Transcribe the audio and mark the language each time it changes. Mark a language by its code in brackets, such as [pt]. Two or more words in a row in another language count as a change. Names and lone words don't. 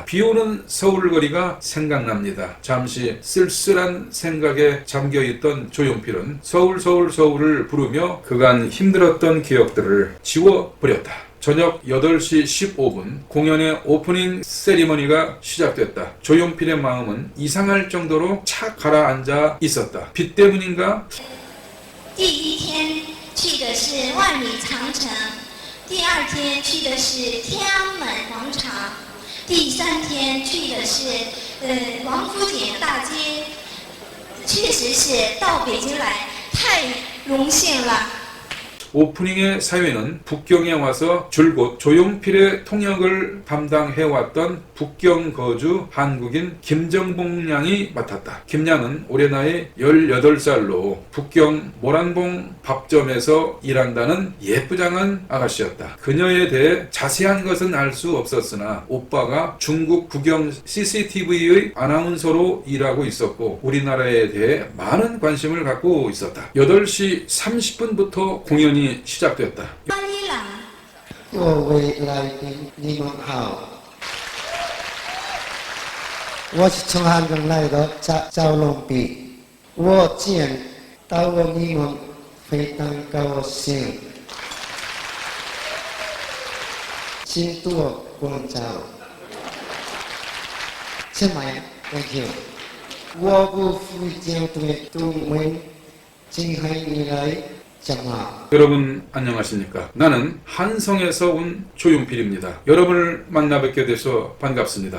[ko] 비 오는 서울거리가 생각납니다. 잠시 쓸쓸한 생각에 잠겨있던 조용필은 서울을 부르며 그간 힘들었던 기억들을 지워버렸다. 저녁 8시 15분 공연의 오프닝 세리머니가 시작됐다. 조용필의 마음은 이상할 정도로 착 가라앉아 있었다. 비 때문인가? [zh] 第一天去的是万里长城，第二天去的是天安门广场，第三天去的是王府井大街，确实是到北京来太荣幸了。 [ko] 오프닝의 사회는 북경에 와서 줄곧 조용필의 통역을 담당해왔던 북경 거주 한국인 김정봉 양이 맡았다. 김 양은 올해 나이 18살로 북경 모란봉 밥점에서 일한다는 예쁘장한 아가씨였다. 그녀에 대해 자세한 것은 알 수 없었으나 오빠가 중국 국영 CCTV의 아나운서로 일하고 있었고 우리나라에 대해 많은 관심을 갖고 있었다. 8시 30분부터 공연이 시작됐다. [zh] 巴黎朗，各位来宾，你们好，我是从韩国来的赵龙碧，我见到了你们非常高兴，请多关照。请慢 ， [en] Thank you。 [zh] 我不负责对中文，请海你来讲话。 [ko] 여러분 안녕하십니까? 나는 한성에서 온 조용필입니다. 여러분을 만나 뵙게 돼서 반갑습니다.